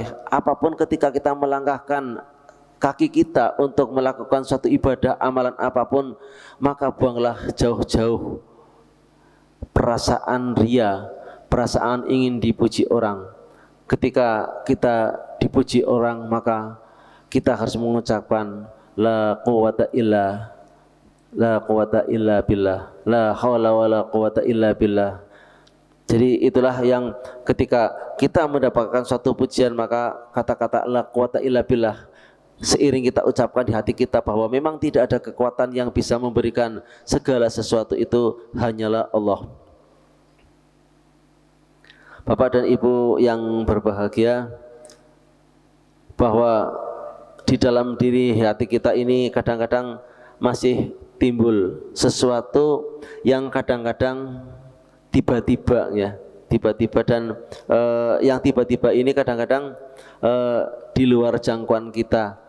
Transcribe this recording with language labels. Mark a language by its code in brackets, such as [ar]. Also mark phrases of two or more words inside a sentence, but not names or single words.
[id] Apapun ketika kita melangkahkan kaki kita untuk melakukan suatu ibadah, amalan apapun, maka buanglah jauh-jauh perasaan ria, perasaan ingin dipuji orang. Ketika kita dipuji orang, maka kita harus mengucapkan [ar] لا قوة إلا بالله لا حول ولا قوة إلا بالله. [id] Jadi itulah yang ketika kita mendapatkan suatu pujian, maka kata-kata [ar] لا قوة إلا بالله [id] seiring kita ucapkan di hati kita bahwa memang tidak ada kekuatan yang bisa memberikan segala sesuatu itu, hanyalah Allah. Bapak dan Ibu yang berbahagia, bahwa di dalam diri hati kita ini kadang-kadang masih timbul sesuatu yang kadang-kadang tiba-tiba, ya, tiba-tiba, dan yang tiba-tiba ini kadang-kadang di luar jangkauan kita.